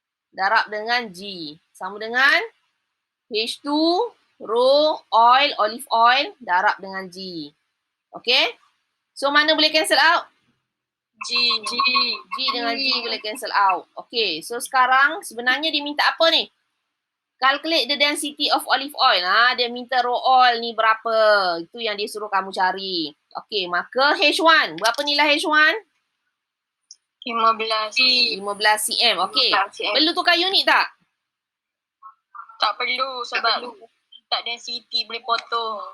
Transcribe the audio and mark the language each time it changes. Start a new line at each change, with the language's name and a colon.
Malay: Darab dengan G. Sama dengan H2 rho oil, olive oil, darab dengan G. Okay? So, mana boleh
English: cancel out? G
Malay: dengan G boleh cancel out. Okay. So, sekarang sebenarnya dia minta apa ni?
English: Calculate the density of olive oil.
Malay: Dia minta raw oil ni berapa. Itu yang dia suruh kamu cari. Okay. Maka H1. Berapa nilai H1? 15 cm. Okay. Perlu tukar unit tak? Tak perlu sebab tak density boleh potong.